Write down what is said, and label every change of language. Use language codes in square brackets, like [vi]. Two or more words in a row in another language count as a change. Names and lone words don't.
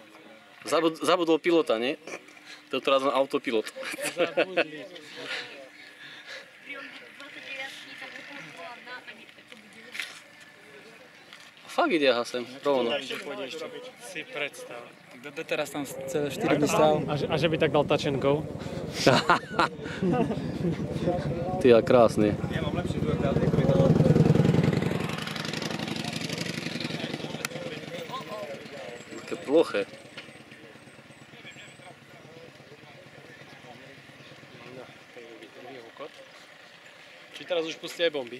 [sk] Zabudol pilota, nie? To teraz má autopilot. Zabudli. Fakt ide, aha, sem. Rovno. Si predstav. Doteraz tam celé 4 dní stál. A že by tak dal [en] touch and go? [sk] Ty, a krásny. Ja mám lepší dvor, Také ploché. Či teraz už pustí aj bomby?